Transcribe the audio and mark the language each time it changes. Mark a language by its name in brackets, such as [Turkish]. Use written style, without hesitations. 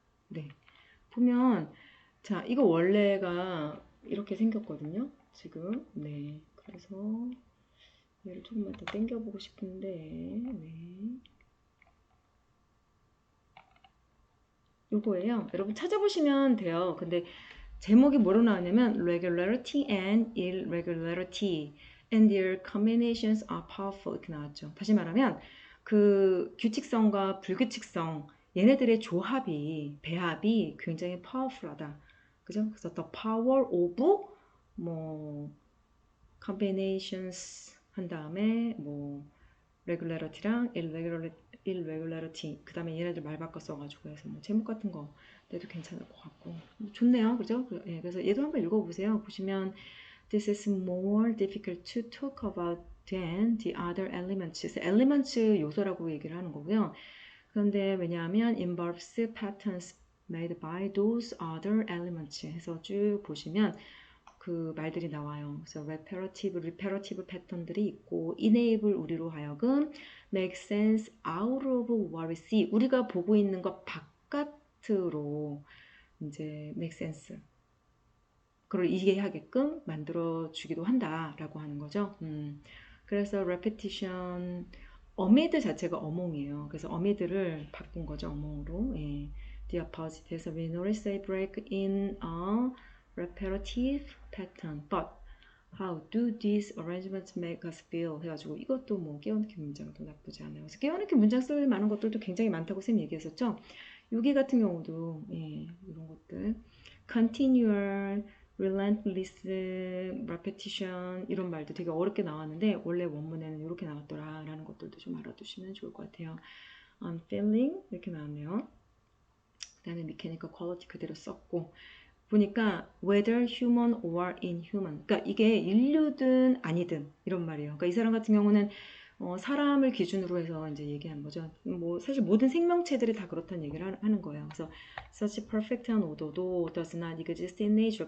[Korean] 네, 보면 자, 이거 원래가 이렇게 생겼거든요. 지금 네, 그래서 얘를 조금만 더 당겨보고 싶은데 네, 요거예요. 여러분 찾아보시면 돼요. 근데 제목이 뭐로 나왔냐면 [English] regularity and irregularity and their combinations are powerful [Korean] 이렇게 나왔죠. 다시 말하면 그 규칙성과 불규칙성 얘네들의 조합이 배합이 굉장히 powerful하다. 그죠? 그래서 the power of 뭐 combinations 한 다음에 뭐 regularity랑 irregularity 그 다음에 얘네들 말 바꿔 써가지고 해서 뭐 제목 같은 거 내도 괜찮을 것 같고 좋네요, 그죠? 예, 그래서 얘도 한번 읽어보세요. [English] 보시면 this is more difficult to talk about than the other elements. elements [Korean] 요소라고 얘기를 하는 거고요. 그런데 왜냐하면 [English] involves patterns made by those other elements [Korean] 해서 쭉 보시면 그 말들이 나와요. 그래서 [English] reparative [Korean] 패턴들이 있고 [English] enable [Korean] 우리로 하여금 [English] make sense out of what we see. [Korean] 우리가 보고 있는 것 바깥으로 이제 make sense. 그걸 이해하게끔 만들어 주기도 한다라고 하는 거죠. 그래서 repetition amid 자체가 어몽이에요. 그래서 amid를 바꾼 거죠. 어몽으로. 예. [English] The opposite. [Korean] 해서 [English] we notice a break in a repetitive pattern. But how do these arrangements make us feel? [Korean] 해가지고 이것도 뭐 깨어넣기 문장도 나쁘지 않아요. 그래서 깨어넣기 문장 쓸 만한 것들도 굉장히 많다고 쌤 얘기했었죠. 여기 같은 경우도 예, 이런 것들 [English] continual relentless repetition [Korean] 이런 말도 되게 어렵게 나왔는데 원래 원문에는 이렇게 나왔더라 라는 것들도 좀 알아두시면 좋을 것 같아요. [English] I'm feeling [Korean] 이렇게 나왔네요. 그 다음에 mechanical quality 그대로 썼고 보니까 [English] whether human or inhuman [Korean] 그러니까 이게 인류든 아니든 이런 말이에요. 그러니까 이 사람 같은 경우는 사람을 기준으로 해서 이제 얘기한 거죠. 뭐 사실 모든 생명체들이 다 그렇다는 얘기를 하는 거예요. 그래서 such perfect한 order도 [English] does not exist in nature.